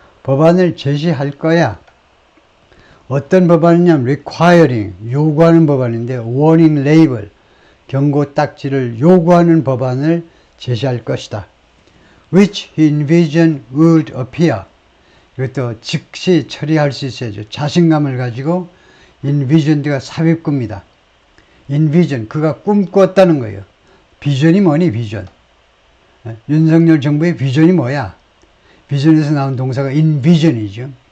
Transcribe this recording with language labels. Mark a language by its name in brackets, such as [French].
[Korean] 법안을 제시할 거야. 어떤 법안이냐면 requiring, 요구하는 법안인데 warning label, 경고 딱지를 요구하는 법안을 제시할 것이다. [English] Which he envisioned would appear. [Korean] 이것도 즉시 처리할 수 있어야죠. 자신감을 가지고 envisioned가 삽입구입니다. envision, 그가 꿈꿨다는 거예요. 비전이 뭐니, 비전. 윤석열 정부의 비전이 뭐야? 비전에서 나온 동사가 envision이죠.